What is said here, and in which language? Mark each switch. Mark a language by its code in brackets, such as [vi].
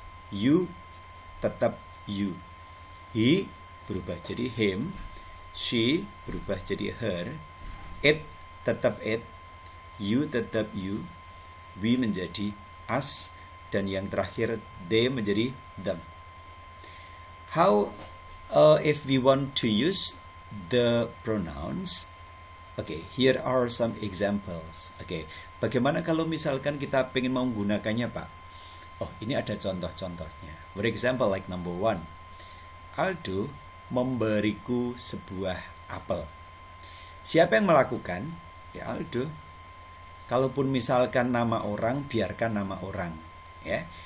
[id] You tetap you. He berubah jadi him. She berubah jadi her. It tetap it. You tetap you. We menjadi us. Dan yang terakhir they menjadi them. [en] How if we want to use the pronouns? Okay, here are some examples. [id] Okay, bagaimana kalau misalkan kita pengen menggunakannya, Pak? Oh, ini ada contoh-contohnya. [en] For example, like number 1. Aldo [id] memberiku sebuah apel. Siapa yang melakukan? Ya, Aldo. Kalaupun misalkan nama orang, biarkan nama orang. Ya.